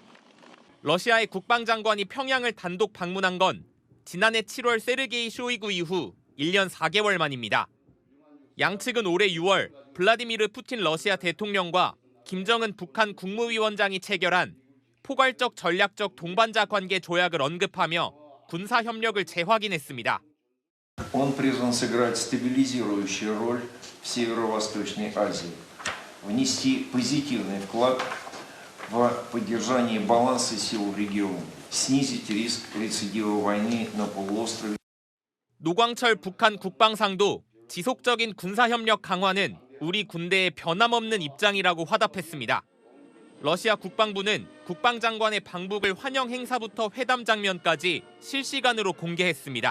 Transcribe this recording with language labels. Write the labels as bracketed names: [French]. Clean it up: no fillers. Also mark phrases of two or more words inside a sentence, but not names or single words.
[Korean] 러시아의 국방장관이 평양을 단독 방문한 건 지난해 7월 세르게이 쇼이구 이후 1년 4개월 만입니다. 양측은 올해 6월 블라디미르 푸틴 러시아 대통령과 김정은 북한 국무위원장이 체결한 포괄적 전략적 동반자 관계 조약을 언급하며 군사 협력을 재확인했습니다. [Russian] Он призван сыграть стабилизирующую роль в Северо-Восточной Азии, внести позитивный вклад в поддержание баланса сил в регионе, снизить риск рецидива войны на полуострове. [Korean] 노광철 북한 국방상도 지속적인 군사협력 강화는 우리 군대의 변함없는 입장이라고 화답했습니다. 러시아 국방부는 국방장관의 방북을 환영 행사부터 회담 장면까지 실시간으로 공개했습니다.